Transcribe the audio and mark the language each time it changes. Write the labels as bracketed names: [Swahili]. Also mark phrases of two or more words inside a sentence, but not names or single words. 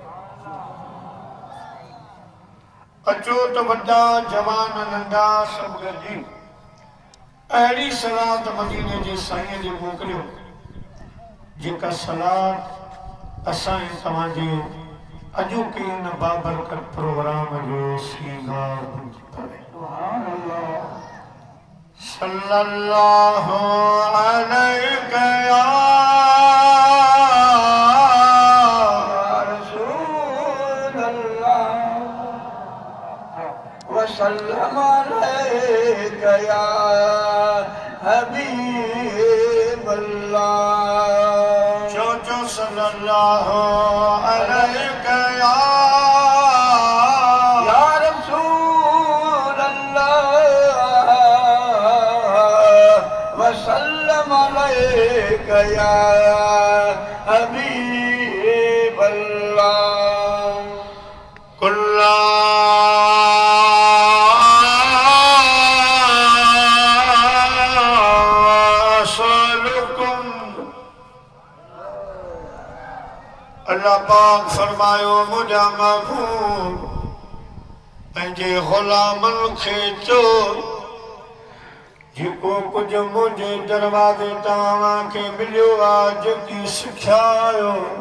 [Sindhi] अचो त वॾा जवान नंढा सभु गॾिजी अहिड़ी सलात मदीने जे साईं जे मोकिलियो जेका सलात असां तव्हांजे अॼोके इन बाबरकत प्रोग्राम जो सींगार हुजे पवे [Arabic] صلى الله عليه وسلم عليك يا حبيب الله جو صلى الله عليك يا رسول الله وسلم عليك يا حبيب الله [Sindhi] कुल्ला अल्लाह पाक फरमायो मुझा महबूब पंहिंजे ग़ुलामनि खे चो जेको कुझु मुंहिंजे दरवाज़े तव्हांखे मिलियो आहे जेकी सिख्या आहियो